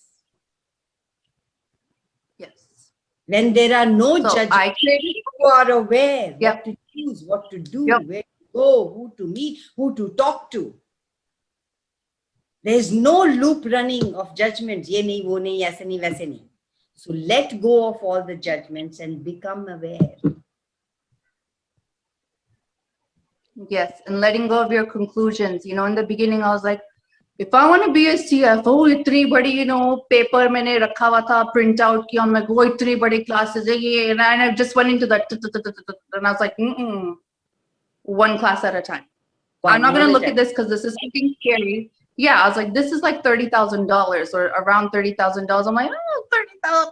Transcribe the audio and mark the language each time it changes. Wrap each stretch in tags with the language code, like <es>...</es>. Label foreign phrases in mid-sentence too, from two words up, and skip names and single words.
<en>Yes. When there are no judgments, you are aware what to choose, what to do, where to go, who to meet, who to talk to. There's no loop running of judgments.</en> <hi>ये नहीं, वो नहीं, ऐसे नहीं, वैसे नहीं.</hi> <en>So let go of all the judgments and become aware. Yes, and letting go of your conclusions. In the beginning, I was like, if I want to be a CFO,</en> <hi>इतनी बड़ी, पेपर मैंने रखा हुआ था, प्रिंट आउट किया,</hi> <en>I'm like, oh,</en> <hi>इतनी बड़ी क्लासेस है ये,</hi> <en>and I just went into that, and I was like, one class at a time. I'm not going to look at this because this is fucking scary. Yeah, I was like, this is like $30,000 or around $30,000. I'm like, oh, 30,000.</en>